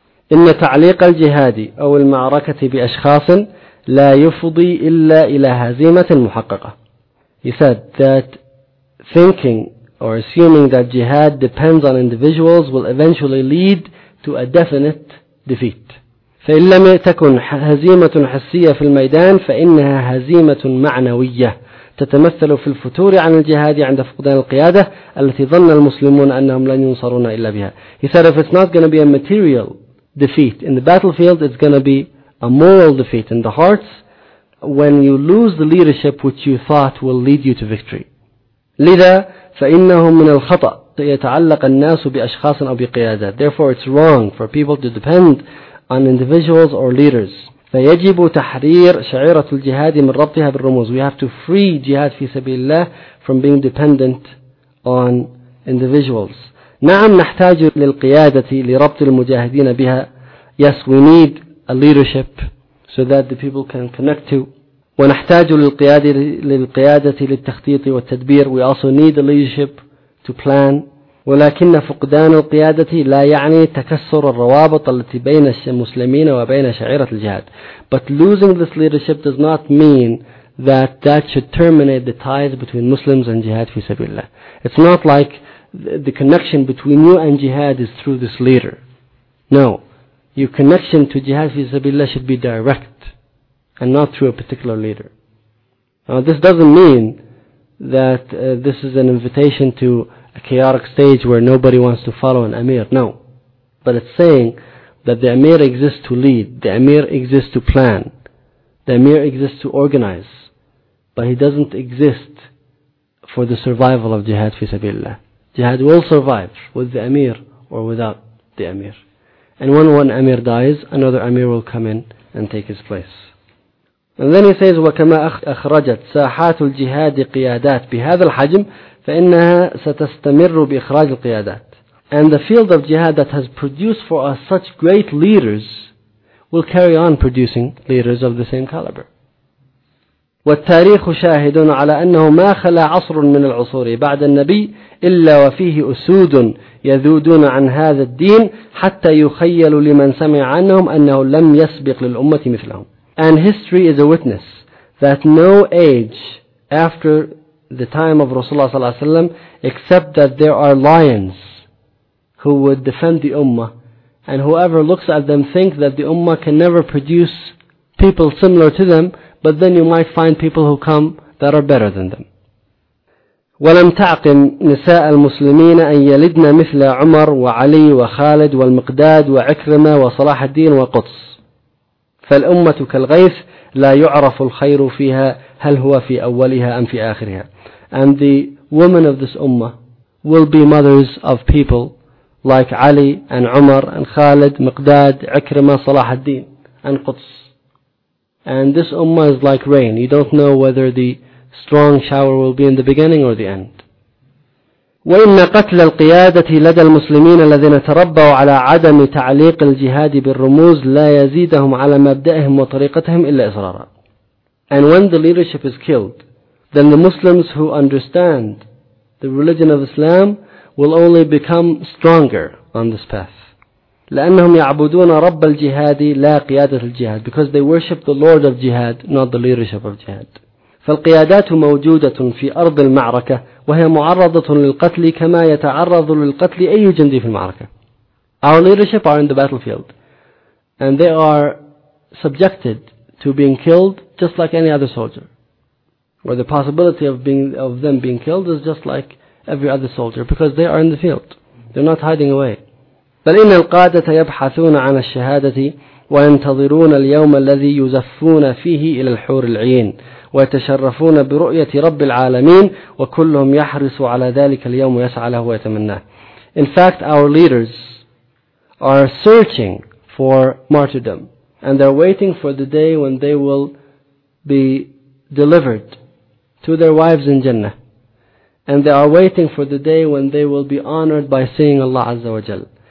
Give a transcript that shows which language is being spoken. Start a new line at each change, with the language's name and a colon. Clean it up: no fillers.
Arabic: إِنَّ تَعْلِيقَ الْجِهَادِ أَوْ الْمَعْرَكَةِ بِأَشْخَاصٍ لَا يُفُضِي إِلَّا إِلَى هَزِيمَةٍ مُحَقَّقَةٍ.
English: He said that thinking or assuming that jihad depends on individuals will eventually lead to a definite defeat.
Arabic: فَإِنْ لَمْ تَكُنْ هَزِيمَةٌ حَسِّيَّةٌ فِي الْمَيْدَانِ فَإِنَّهَا هَزِيمَةٌ مَعْنَوِيَّةٌ تتمثل في الفتور عن الجهاد عند فقدان القيادة التي ظن المسلمون أنهم لن ينصرون إلا بها.
English: He said if it's not going to be a material defeat in the battlefield, it's going to be a moral defeat in the hearts when you lose the leadership which you thought will lead you to victory.
Arabic: لذا فإنه من الخطأ يتعلق الناس بأشخاص أو بقيادة.
English: Therefore it's wrong for people to depend on individuals or leaders.
Arabic: فيجب تحرير شعيرة الجهاد من ربطها بالرموز.
English: We have to free jihad
Arabic: في سبيل الله
English: from being dependent on individuals.
Arabic: نعم نحتاج للقيادة لربط المجاهدين بها.
English: Yes, we need a leadership so that the people can connect to.
Arabic: ونحتاج للقيادة للتخطيط والتدبير.
English: We also need a leadership to plan.
Arabic: ولكن فقدان القيادة لا يعني تكسر الروابط التي بين المسلمين وبين شعيرة الجهاد.
English: But losing this leadership does not mean that that should terminate the ties between Muslims and jihad
Arabic: في سبيل الله.
English: It's not like the connection between you and jihad is through this leader. No. Your connection to jihad
Arabic: في سبيل الله
English: should be direct and not through a particular leader. Now this doesn't mean that this is an invitation to a chaotic stage where nobody wants to follow an emir. No. But it's saying that the emir exists to lead. The emir exists to plan. The emir exists to organize. But he doesn't exist for the survival of jihad fi sabilillah. Jihad will survive with the emir or without the emir. And when one emir dies, another emir will come in and take his place. And then he says,
Arabic: وَكَمَا أَخْرَجَتْ سَاحَاتُ الْجِهَادِ قِيَادَاتِ بِهَذَا الْحَجْمِ فَإِنَّهَا سَتَسْتَمِرُّ بِإِخْرَاجِ الْقِيَادَاتِ.
English: And the field of jihad that has produced for us such great leaders will carry on producing leaders of the same caliber.
Arabic: وَالتَّارِيخُ شَاهِدٌ عَلَىٰ أَنَّهُ مَا خَلَىٰ عَصْرٌ مِنَ الْعُصُورِ بَعْدَ النَّبِيِّ إِلَّا وَفِيهِ أُسُودٌ يَذُودُونَ عَنْ هَذَا الدِّينِ حَتَّى يُخَيَّلُ لِمَنْ سَمِعَ عَنْهُمْ أَنَّهُ لَمْ يَسْبِقْ لِلْأُمَّةِ مِثْلَهُمْ.
English: And history is a witness that no age after the time of Rasulullah sallallahu alaihi wasallam, except that there are lions who would defend the ummah, and whoever looks at them thinks that the ummah can never produce people similar to them, but then you might find people who come that are better than them.
Arabic: وَلَمْ تَعْقِمْ نِسَاءَ الْمُسْلِمِينَ أَنْ يَلِدْنَ مِثْلَ عُمَرْ وَعَلِي وَخَالِدْ وَالْمِقْدَادِ وَعِكْرِمَةِ وَصَلَاحَ الدِّينِ وَقُطْسِ. فالأمة كالغيث لا يعرف الخير فيها هل هو في أولها أم في آخرها.
English: And the women of this ummah will be mothers of people like Ali and Umar and Khalid, Miqdad, Ikrima, Salah al-Din and Quds. And this ummah is like rain. You don't know whether the strong shower will be in the beginning or the end.
Arabic: وَإِنَّ قَتْلَ الْقِيَادَةِ لَدَى الْمُسْلِمِينَ الَّذِينَ تَرَبَّوا عَلَى عَدَمِ تَعْلِيقِ الْجِهَادِ بِالرُّمُوزِ لَا يَزِيدَهُمْ عَلَى مَبْدَئِهِمْ وَطَرِيقَتِهِمْ إِلَّا إِصْرَارًا.
English: And when the leadership is killed, then the Muslims who understand the religion of Islam will only become stronger on this path.
Arabic: لَأَنَّهُمْ يَعْبُدُونَ رَبَّ الْجِهَادِ لَا قِيَادَةَ الْجِهَادِ.
English: Because they worship the Lord of Jihad, not the leadership of Jihad.
Arabic: فالقيادات موجودة في أرض المعركة وهي معرضة للقتل كما يتعرض للقتل أي جندي في المعركة.
English: Our leadership are in the battlefield and they are subjected to being killed just like any other soldier. Or the possibility of them being killed is just like every other soldier because they are in the field. They're not hiding away.
Arabic: بل إن القادة يبحثون عن الشهادة وينتظرون اليوم الذي يزفون فيه إلى الحور العين ويتشرفون برؤية رب العالمين وكلهم يحرص على ذلك اليوم ويسعى له ويتمناه.
English: In fact, our leaders are searching for martyrdom and they're waiting for the day when they will be delivered to their wives in Jannah. And they are waiting for the day when they will be honored by seeing Allah Azza wa Jal.